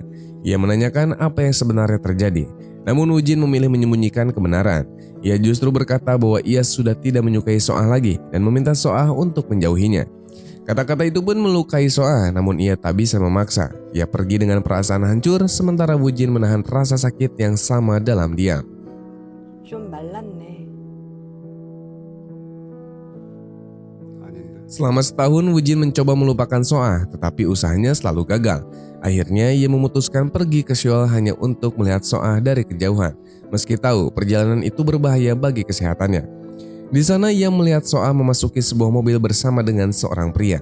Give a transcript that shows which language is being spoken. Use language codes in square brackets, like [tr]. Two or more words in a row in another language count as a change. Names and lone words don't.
[id] Ia menanyakan apa yang sebenarnya terjadi. Namun Wujin memilih menyembunyikan kebenaran. Ia justru berkata bahwa ia sudah tidak menyukai Soah lagi dan meminta Soah untuk menjauhinya. Kata-kata itu pun melukai Soah, namun ia tak bisa memaksa. Ia pergi dengan perasaan hancur, sementara Wujin menahan rasa sakit yang sama dalam diam. [ko] 좀 말랐네. 아닌데. [id] Selama setahun, Wujin mencoba melupakan Soah, tetapi usahanya selalu gagal. Akhirnya ia memutuskan pergi ke Seoul hanya untuk melihat Soah dari kejauhan, meski tahu perjalanan itu berbahaya bagi kesehatannya. Di sana ia melihat Soah memasuki sebuah mobil bersama dengan seorang pria.